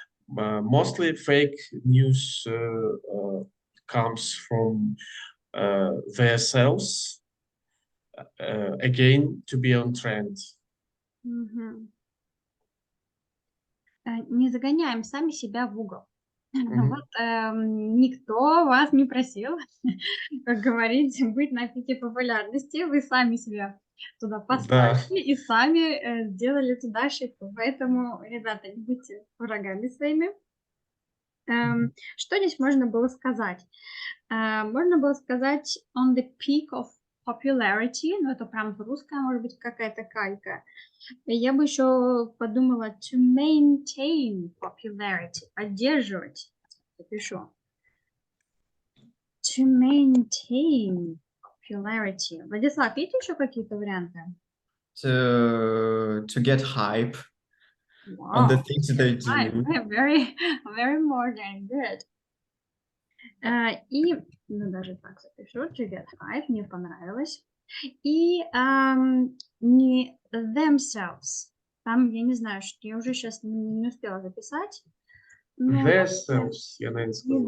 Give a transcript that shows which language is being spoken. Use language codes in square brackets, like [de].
[en] Mostly fake news comes from themselves, again, to be on trend. [ru] Не загоняем сами себя в угол. Вот никто вас не просил, как говорить, быть на пике популярности. Вы сами себя туда поставили и сами сделали туда ошибку. Поэтому, ребята, не будьте врагами своими. Что здесь можно было сказать? Можно было сказать [en] on the peak of popularity, [ru] но это прям в русском, может быть, какая-то калька. Я бы еще подумала [en] to maintain popularity, [ru] поддерживать. Запишу. [en] To maintain popularity. [ru] Владислав, есть еще какие-то варианты? [en] To get hype on the things they do. Very, very modern, good. [ru] И, даже так запишу, [en] to get hype, [ru] мне понравилось. И не themselves. Там, я не знаю, что я уже сейчас не успела записать. Themselves, я, наверное, сказала.